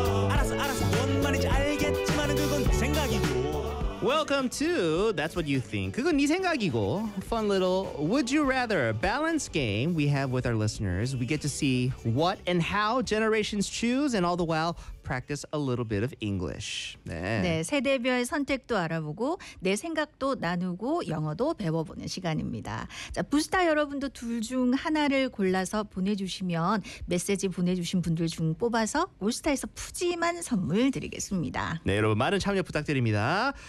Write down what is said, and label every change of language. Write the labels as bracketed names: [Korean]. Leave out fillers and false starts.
[Korean] 알았어, 뭔 말인지 알겠지만 그건 네 생각이고. [English] Welcome to That's What You Think. [Korean] 그건 네 생각이고. [English] Fun little Would You Rather balance game we have with our listeners. We get to see what and how generations choose and all the while practice a little bit of English. [Korean] 네, 세대별 선택도 알아보고 내 생각도 나누고 영어도 배워보는 시간입니다. 자, 부스타 여러분도 둘 중 하나를 골라서 보내주시면 메시지 보내주신 분들 중 뽑아서 올스타에서 푸짐한 선물 드리겠습니다. 네, 여러분 많은 참여 부탁드립니다.